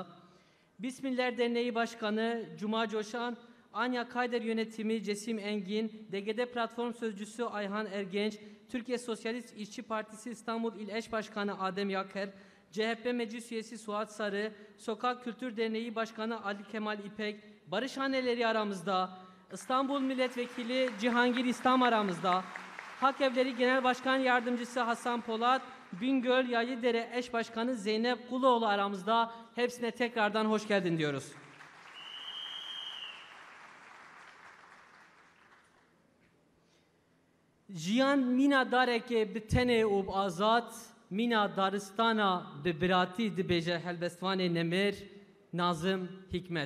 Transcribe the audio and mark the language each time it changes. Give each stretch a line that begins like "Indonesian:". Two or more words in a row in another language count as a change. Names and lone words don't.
Turkish: Bismiller Derneği Başkanı Cuma Coşan, Anya Kayder Yönetimi Cesim Engin, DGD Platform Sözcüsü Ayhan Ergenç, Türkiye Sosyalist İşçi Partisi İstanbul İl Eş Başkanı Adem Yaker, CHP Meclis Üyesi Suat Sarı, Sokak Kültür Derneği Başkanı Ali Kemal İpek, Barışhaneleri aramızda, İstanbul Milletvekili Cihangir İslam aramızda, Hak Evleri Genel Başkan Yardımcısı Hasan Polat, Bingöl Yaylıdere Eş Başkanı Zeynep Kuloğlu aramızda. Hepsine tekrardan hoş geldin diyoruz.
Kurdish: Jiyan mina dareke bi tene û azat, mina daristana bi biratî dibêje helbestvanê nemêr, Nazım Hikmet.